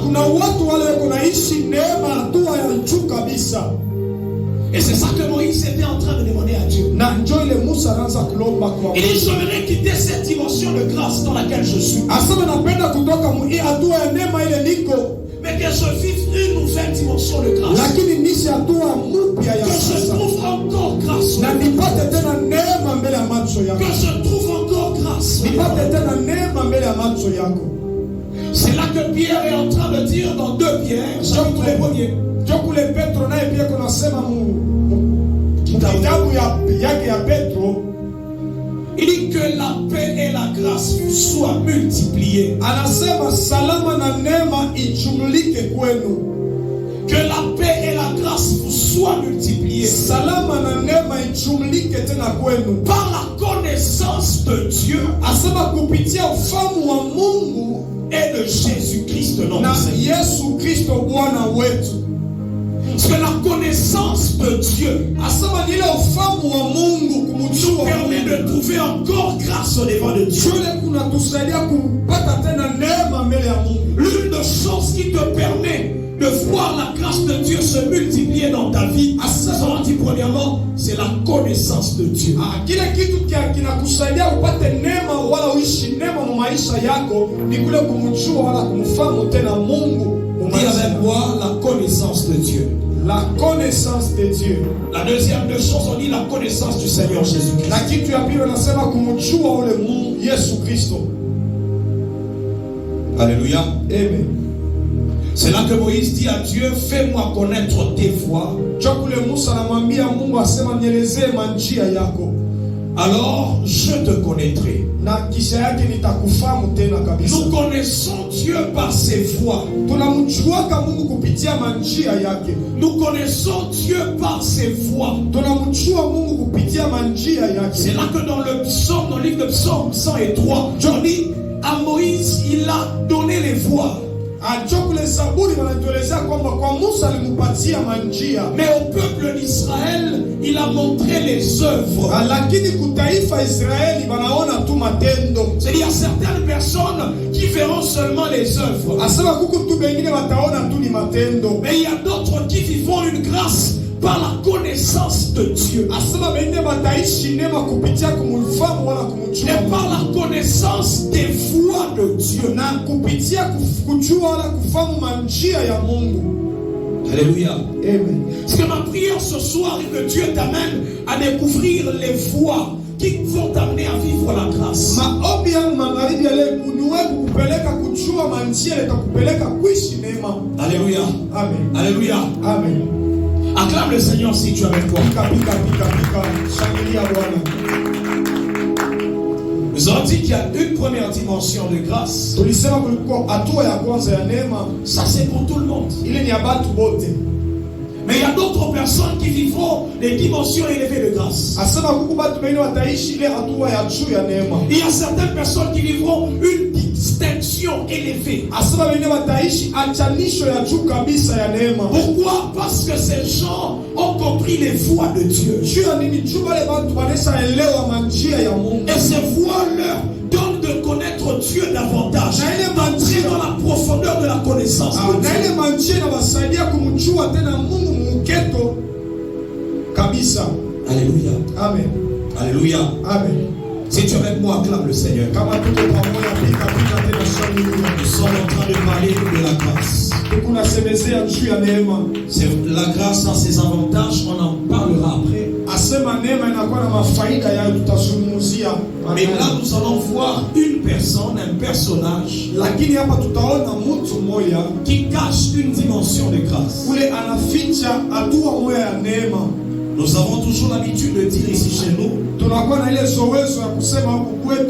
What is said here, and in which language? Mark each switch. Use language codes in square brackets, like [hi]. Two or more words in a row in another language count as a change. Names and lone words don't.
[fr] Et c'est ça que Moïse était en train de demander à Dieu. Il dit, j'aimerais quitter cette dimension de grâce dans laquelle je suis. Mais que je vive une nouvelle dimension de grâce. [sw] lakini nishi hatua mpya ya [fr] Que je [sw] sasa, [fr] trouve encore grâce. [sw] na nipate tena neema mbele ya macho [fr] Que [sw] yako, [fr] je trouve encore grâce. [sw] nipate tena neema mbele ya macho yako. [fr] C'est là que Pierre est en train de dire dans 2 Pierre, chapitre 1er. [sw] Ndio kule Petro naye pia kunasema kitabu yake ya Petro, [fr] Il dit que la paix et la grâce soient multipliées. [sw] anasema salama na neema ijumlike kwenu. [fr] Que la paix et la grâce soient multipliées. [sw] Salama na neema ijumlike tena kwenu [fr] Par la connaissance de Dieu [sw] asema kupitia ufahamu wa Mungu [fr] et de Jésus-Christ, notre [sw] na [fr] Seigneur. [sw] Yesu Kristo Bwana wetu. [fr] Parce que la connaissance de Dieu [sw] Asema ni ile ufahamu wa Mungu [fr] nous [sw] kumjua [fr] permet [sw] Mungu. [fr] de trouver encore grâce au devant de Dieu. [sw] Shule kunatusaidia kupata tena neema mbele ya Mungu. [fr] L'une des choses qui te permet de voir la grâce de Dieu se multiplier dans ta vie, on dit premièrement, c'est la connaissance de Dieu. [sw] Kile kitu kinakusaidia upate neema wala uishi neema mu maisha yako ni kule kumjua wala kumfahamu tena Mungu. [fr] Dis avec moi la connaissance de Dieu. La connaissance de Dieu. La deuxième des choses, on dit la connaissance du Seigneur Jésus-Christ. [sw] Na kitu ya pili nasema kumjua ule Mungu Yesu Kristo. [fr] Alléluia. Amen. C'est là que Moïse dit à Dieu, fais-moi connaître tes voies. [sw] Ndio kule Musa anamwambia Mungu asema nielezee manjia yako. [fr] Alors je te connaîtrai. [sw] Na kisha yake nitakufahamu tena kabisa. [fr] Nous connaissons Dieu par ses voies. [sw] Tunamjuaka Mungu kupitia manjia yake. [fr] Nous connaissons Dieu par ses voies. [sw] Tunamjua Mungu kupitia manjia yake. [fr] C'est là que dans le psaume, dans le livre de Psaume 103, on dit à Moïse, il a donné les voies. [sw] Ndio kule Zaburi wanatuelezea kwamba kwa Musa alimpatia manjia. [fr] Mais au peuple d'Israël, il a montré les œuvres. [sw] Lakini kutaifa Israeli wanaona tu matendo. [fr] C'est-à-dire certaines personnes qui verront seulement les œuvres. [sw] Asema kuku tu bengine wataona tu ni matendo. [fr] Mais il y a d'autres qui vivront une grâce par la connaissance de Dieu. [sw] Asema bengine wataishi neema kupitia kumfahamu wala kumjua. [fr] Et par la connaissance des voies de Dieu. [sw] Na kupitia kujua wala kufahamu manjia ya Mungu. [fr] Alléluia. Amen. Parce que ma prière ce soir est que Dieu t'amène à découvrir les voies qui vont t'amener à vivre la grâce. [sw] Maombi yangu magharibi ya leo niwe kukupeleka kujua manjia itakupeleka kuishi neema. [fr] Alléluia. Amen. Alléluia. Amen. Acclame le Seigneur si tu es avec moi. [sw] Pika pika pika pika. Shangilia Bwana. [fr] Nous avons dit qu'il y a une première dimension de grâce. [sw] Tulisema kulikuwa hatua ya kwanza ya neema. [fr] Ça c'est pour tout le monde. [sw] Ile ni ya batu bote. [fr] Mais il y a d'autres personnes qui vivront les dimensions élevées de grâce. [sw] Asema kuku batu bengine wataishi ile hatua ya juu ya neema. [fr] Il y a certaines personnes qui vivront une distinction élevée. [sw] Asema bengine wataishi achanisho ya juu kabisa ya neema. [fr] Pourquoi? Parce que ces gens ont compris les voies de Dieu. [sw] Juu ya nini? Juu wale batu wanesha elewa manjia ya Mungu. [fr] Et ces voies leur donnent de connaître Dieu davantage. D'entrer dans la profondeur de la connaissance de [sw] Na ile [fr] Dieu. [sw] manjia inawasaidia kumjua tena Mungu muketo kabisa. [fr] Alléluia. Amen. Alléluia. Amen. Si tu es avec moi, acclame le Seigneur. [sw] Kama tuko pamoja pika pika tena shangilia. [fr] Nous sommes en train de parler de la grâce. [sw] Tukunasemezea juu ya neema. [fr] C'est la grâce a ses avantages, on en parlera après. [sw] Asema neema inakuwa na mafaida yayo tutazungumzia. [fr] Mais là, nous allons voir une personne, un personnage [sw] Lakini hapa tutaona mtu mmoja [fr] qui cache une dimension de grâce. [sw] ule anaficha hatua moja ya neema. [fr] Nous avons toujours l'habitude de dire ici chez nous [sw] Tunakuwa na ile zowezo ya kusema huku kwetu,